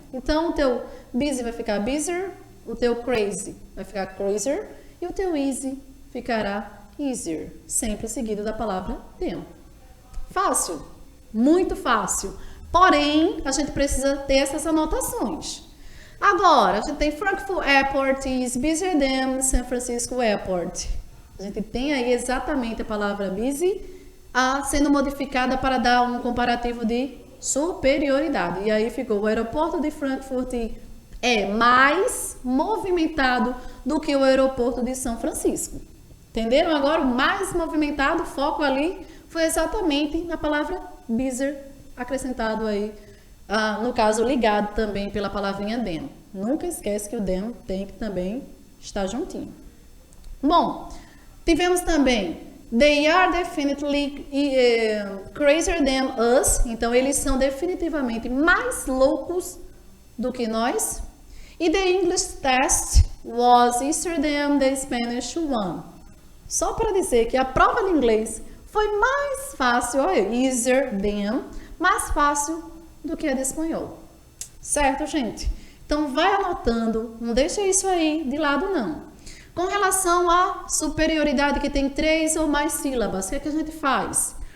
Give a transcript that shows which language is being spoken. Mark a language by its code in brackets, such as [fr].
[pt] Então, o teu busy vai ficar busier, o teu crazy vai ficar crazier e o teu easy ficará easier, sempre seguido da palavra them. Fácil? Muito fácil. Porém, a gente precisa ter essas anotações. Agora, a gente tem [en] Frankfurt Airport is busier than San Francisco Airport. [pt] A gente tem aí exatamente a palavra busy sendo modificada para dar um comparativo de superioridade. E aí ficou o aeroporto de Frankfurt é mais movimentado do que o aeroporto de São Francisco. Entenderam agora? O mais movimentado, o foco ali foi exatamente na palavra busier, acrescentado aí, no caso ligado também pela palavrinha them. Nunca esquece que o them tem que também estar juntinho. Bom, tivemos também [en] they are definitely crazier than us. [pt] Então, eles são definitivamente mais loucos do que nós. [en] E the English test was easier than the Spanish one. [pt] Só para dizer que a prova de inglês foi mais fácil, olha, [en] easier than, [pt] mais fácil do que a de espanhol. Certo, gente? Então, vai anotando, não deixa isso aí de lado, não. Com relação à superioridade que tem 3 ou mais sílabas, o que é que a gente faz?